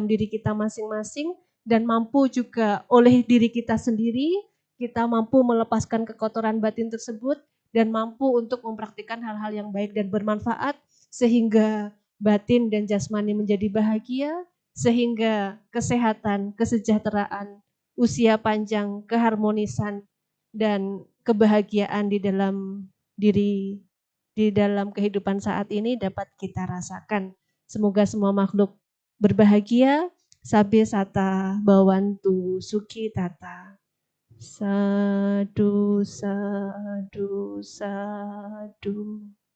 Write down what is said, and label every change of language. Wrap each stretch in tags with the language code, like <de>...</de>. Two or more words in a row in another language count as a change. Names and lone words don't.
<id>diri kita masing-masing dan mampu juga oleh diri kita sendiri kita mampu melepaskan kekotoran batin tersebut dan mampu untuk mempraktikkan hal-hal yang baik dan bermanfaat sehingga batin dan jasmani menjadi bahagia sehingga kesehatan, kesejahteraan, usia panjang, keharmonisan dan kebahagiaan di dalam diri di dalam kehidupan saat ini dapat kita rasakan. Semoga semua makhluk berbahagia.</id> <pi>Sabe sata bawantu suki tata. Sadu, sadu, sadu.</pi>